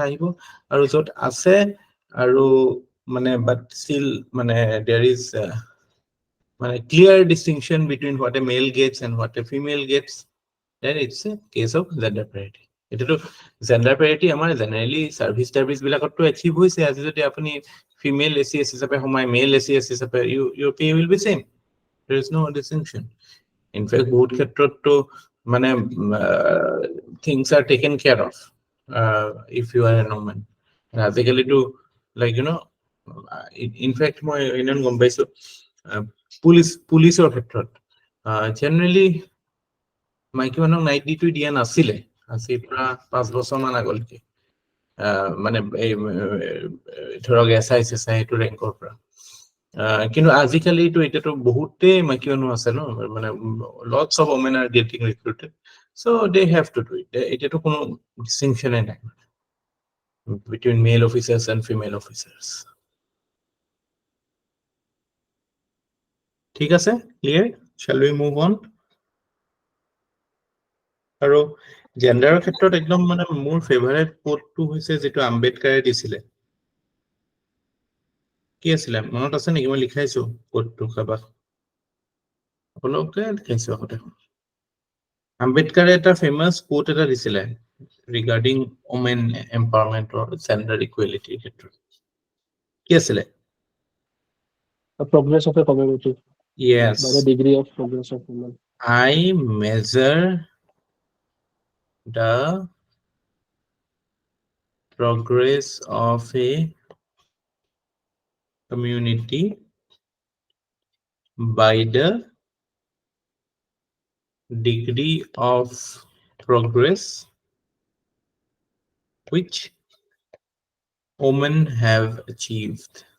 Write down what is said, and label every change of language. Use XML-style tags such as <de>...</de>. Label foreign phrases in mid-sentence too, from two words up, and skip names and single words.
<as>আহিব আৰু য'ত আছে আৰু মানে</as> <en>but still মানে there is মানে clear distinction between what a male gets and what a female gets then it's a case of gender parity</en> <as>এটোতো জেন্ডাৰ প্যাৰিটি আমাৰ জেনাৰেলি সাৰ্ভিস টাৰ্ভিসবিলাকতো এচিভ হৈছে আজি যদি আপুনি ফিমেল এচিএস হিচাপে</as> <en>সোমাই মেল এচিএস হিচাপে you pay will be same there is no distinction in fact</en> <as>বহুত ক্ষেত্ৰততো মানে</as> <en>things are taken care of if you are an woman.</en> <as>আজিকালি</as> <en>to like you know in fact</en> <as>মই ইমান গম পাইছো পুলিচৰ ক্ষেত্ৰত generally মাইকী মানুহক নাইট ডিউটি দিয়া নাছিলে আজি পৰা 5 বছৰ মান আগলৈকে মানে এই ধৰক SI SI এইটো ৰেংকৰ পৰা কিন্তু আজিকালি তো এতিয়াতো বহুতেই মাইকী মানুহ আছে ন মানে</as> <en>lots of women are getting recruited so they have to do it</en> <as>এতিয়াতো কোনো distinction নাই</as> <en>between male officers and female officers.</en> <as>ঠিক আছে</as> <en>clear shall we move on</en> <as>আৰু জেন্ডাৰৰ ক্ষেত্ৰত একদম মানে মোৰ ফেভাৰিট কোটটো হৈছে যেটো আম্বেদকাৰে দিছিলে কি আছিল মনত আছে নেকি মই লিখাইছো কোটটো কাবাক আপোনালোকে লিখাইছো আগতে আম্বেদকাৰে এটা</as> <en>famous quote</en> <as>এটা দিছিলে</as> <en>regarding women empowerment or gender equality</en> <as>ক্ষেত্ৰত কি আছিলে</as> <en>The progress of a community yes by the degree of progress of women. I measure the progress of a community by the degree of progress which women have achieved.</en>